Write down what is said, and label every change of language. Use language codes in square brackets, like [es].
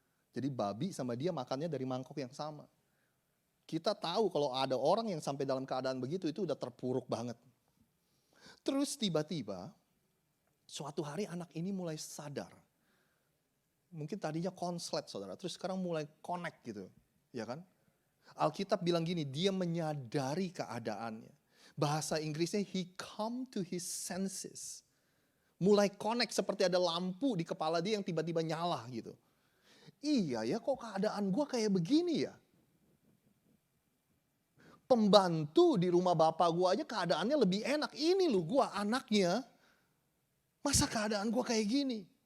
[id] Jadi babi sama dia makannya dari mangkok yang sama. Kita tahu kalau ada orang yang sampai dalam keadaan begitu itu udah terpuruk banget. Terus tiba-tiba suatu hari anak ini mulai sadar. Mungkin tadinya konslet saudara, terus sekarang mulai connect gitu, ya kan? Alkitab bilang gini, dia menyadari keadaannya. Bahasa Inggrisnya [en] he come to his senses. [id] Mulai connect seperti ada lampu di kepala dia yang tiba-tiba nyala gitu. Iya ya kok keadaan gue kayak begini ya. Pembantu di rumah bapak gue aja keadaannya lebih enak. Ini loh gue anaknya. Masa keadaan gue kayak gini.